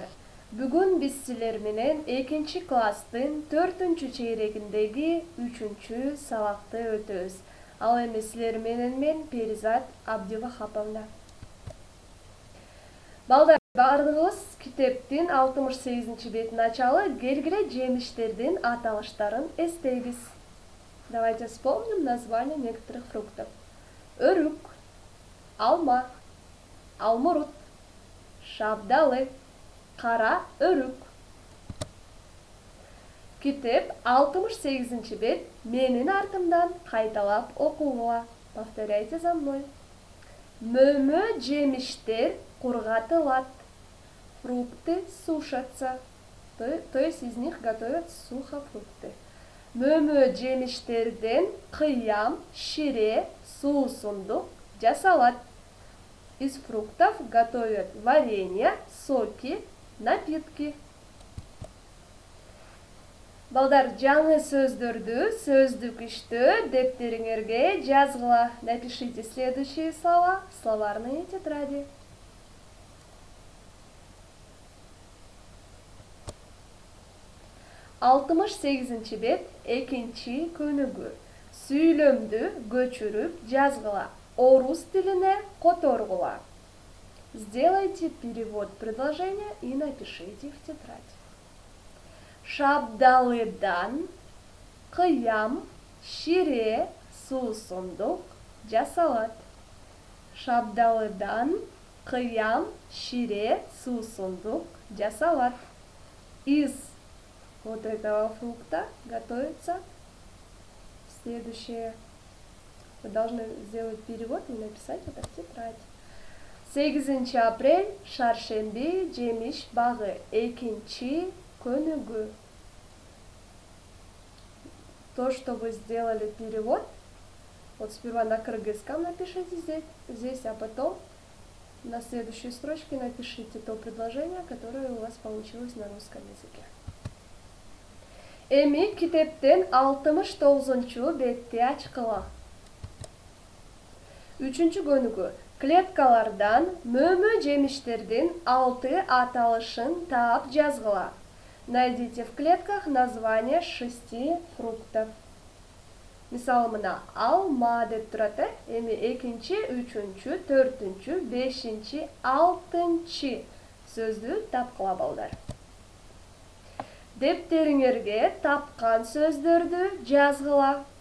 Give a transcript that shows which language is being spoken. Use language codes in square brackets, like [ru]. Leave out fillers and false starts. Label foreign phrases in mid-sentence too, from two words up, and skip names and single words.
[ky] Бүгүн биз силер менен 2 класстын 4 чейрегиндеги 3 сабакты өтөбүз. Ал эми силер менен мен Перизат Абдивахаповна. Балдар, бардыгыбыз китептин 68 бетин ачалы, келгиле жемиштердин аталыштарын эстейбиз. [ru] Давайте вспомним названия некоторых фруктов. [ky] Өрүк, алма, алмурут, шабдалы, кара өрүк. Китеп 68 бет менин артымдан кайталап окугула. [ru] Повторяйте за мной. [ky] Мөмө жемиштер кургатылат. [ru] Фрукты сушатся. То есть из них готовят сухофрукты. [ky] Мөмө жемиштерден кыям, шире, суусундук жасалат. [ru] Из фруктов готовят варенье, соки, напитки. [ky] Балдар, жаңы сөздөрдү сөздүк иштөө дептериңерге жазгыла. [ru] Напишите следующие слова в словарной тетради. [ky] Алтымыш сегизинчи бет, экинчи көнүгүү. Сүйлөмдү көчүрүп жазгыла. Орус тилине которгула. [ru] Сделайте перевод предложения и напишите в тетрадь. [ky] Шабдалыдан кыям, шире, суусундук жасалат. Шабдалыдан кыям, шире, суусундук жасалат. [ru] Из вот этого фрукта готовится следующее. Вы должны сделать перевод и написать это в тетрадь. [ky] 8 апрель, шаршемби, жемиш багы, экинчи көнүгүү. [ru] То, что вы сделали перевод, вот сперва на кыргызском напишите здесь, а потом на следующей строчке напишите то предложение, которое у вас получилось на русском языке. [ky] Эми китептен 69 бетти ачкыла. 3 көнүгүү. Клеткалардан мөмө жемиштердин 6 аталышын таап жазгыла. [ru] Найдите в клетках название 6 фруктов. [ky] Мисалы мына алма деп турат, эми 2, 3, 4, 5, 6 сөздү тапкыла балдар. Дептериңерге тапкан сөздөрдү жазгыла.